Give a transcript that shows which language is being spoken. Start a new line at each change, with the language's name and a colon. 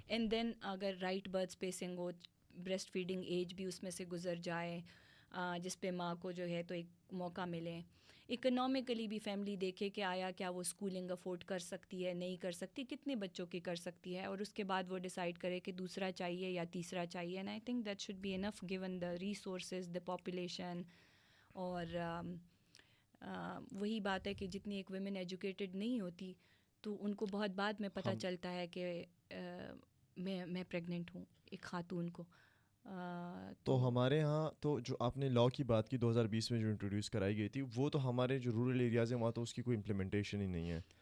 English: and then
Urdu: اگر
English: right birth spacing
Urdu: ہو،
English: breast feeding age
Urdu: بھی اس میں سے گزر جائے جس پہ ماں کو جو ہے تو ایک موقع ملے. اکنامکلی بھی فیملی دیکھے کہ آیا کیا وہ اسکولنگ افورڈ کر سکتی ہے, نہیں کر سکتی, کتنے بچوں کی کر سکتی ہے, اور اس کے بعد وہ ڈیسائیڈ کرے کہ دوسرا چاہیے یا تیسرا چاہیے.
English: And I think that should be enough given the resources, the population.
Urdu: اور وہی بات ہے کہ جتنی ایک ویمن ایجوکیٹڈ نہیں ہوتی تو ان کو بہت بعد میں پتہ چلتا ہے کہ میں پریگننٹ ہوں ایک خاتون کو. تو ہمارے ہاں تو جو آپ نے لاء کی بات کی 2020 میں جو انٹروڈیوس کرائی گئی تھی, وہ تو ہمارے جو رورل ایریاز ہیں وہاں تو اس کی کوئی امپلیمنٹیشن ہی نہیں ہے.